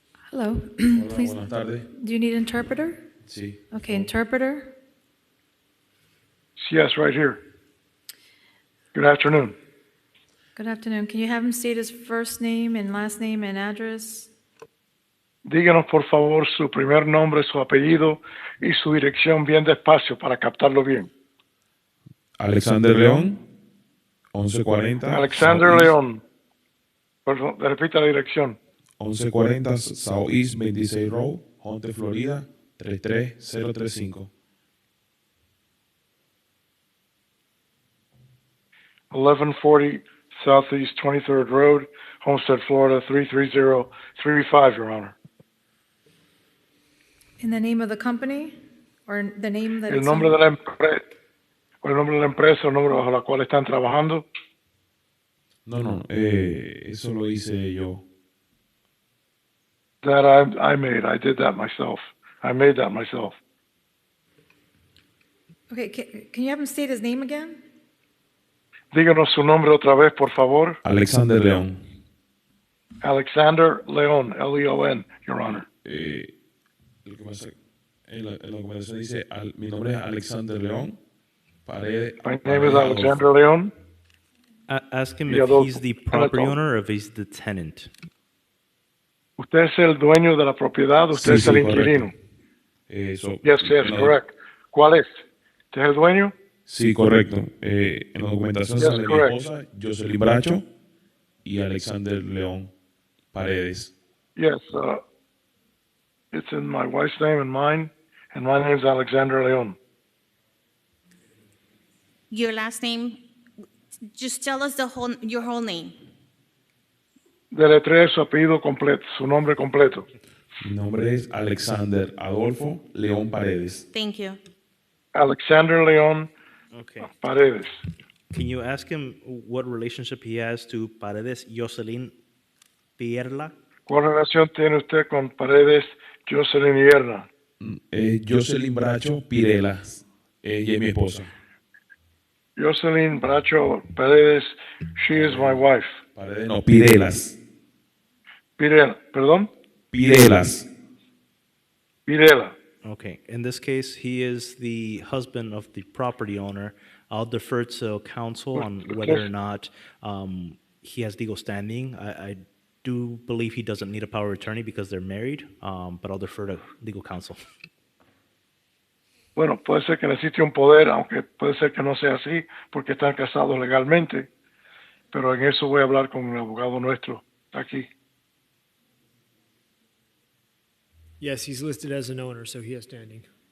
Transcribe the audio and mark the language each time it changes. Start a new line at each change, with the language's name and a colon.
English: Hello. Please.
Spanish: Buenas tardes.
English: Do you need interpreter?
Spanish: Sí.
English: Okay, interpreter. Yes, right here. Good afternoon. Good afternoon. Can you have him state his first name and last name and address?
Spanish: Díganos, por favor, su primer nombre, su apellido y su dirección bien despacio para captarlo bien. Alexander León, 1140. Alexander
English: South
Spanish: León. Perdón, repita la dirección.
English: 1140 Southeast 26 Road, Honte, Florida, 33035. 1140 Southeast 23rd Road, Homestead, Florida, 33035, Your Honor. In the name of the company or the name that
Spanish: El
English: it's
Spanish: nombre
English: on?
Spanish: de la empresa. ¿O el nombre de la empresa, el nombre bajo la cual están trabajando? No, eso lo hice yo.
English: That I made. I did that myself. I made that myself. Okay, can you have him state his name again?
Spanish: Díganos su nombre otra vez, por favor. Alexander León.
English: Alexander León, L-E-O-N, Your Honor.
Spanish: Lo que pasa, en la documentación dice, mi nombre es Alexander León. Paredes.
English: My name is Alexander León. Ask him
Spanish: Y
English: if
Spanish: Adolfo.
English: he's the property owner or if he's the tenant.
Spanish: Usted es el dueño de la propiedad, usted es el inquilino.
English: Yes, correct.
Spanish: ¿Cuál es? ¿Usted es el dueño? Sí, correcto. En la documentación
English: Yes,
Spanish: sale mi
English: correct.
Spanish: esposa, Jocelyn Bracho, y Alexander León Paredes.
English: Yes, it's in my wife's name and mine, and my name is Alexander León. Your last name, just tell us your whole name. Deletrea su apellido completo, su nombre completo. Mi nombre es Alexander Adolfo León Paredes. Thank you. Alexander León Paredes. Can you ask him what relationship he has to Paredes Jocelyn Pierla?
Spanish: ¿Cuál relación tiene usted con Paredes Jocelyn Hierna? Jocelyn Bracho Pirelas. Ella es mi esposa.
English: Jocelyn Bracho Paredes, she is my wife.
Spanish: Paredes, no, Pirelas. Pirela, ¿perdón? Pirelas. Pirela.
English: Okay. In this case, he is the husband of the property owner. I'll defer to counsel on whether or not he has legal standing. I do believe he doesn't need a power of attorney because they're married, but I'll defer to legal counsel.
Spanish: Bueno, puede ser que necesite un poder, aunque puede ser que no sea así, porque están casados legalmente. Pero en eso voy a hablar con el abogado nuestro aquí.
English: Yes, he's listed as an owner, so he has standing.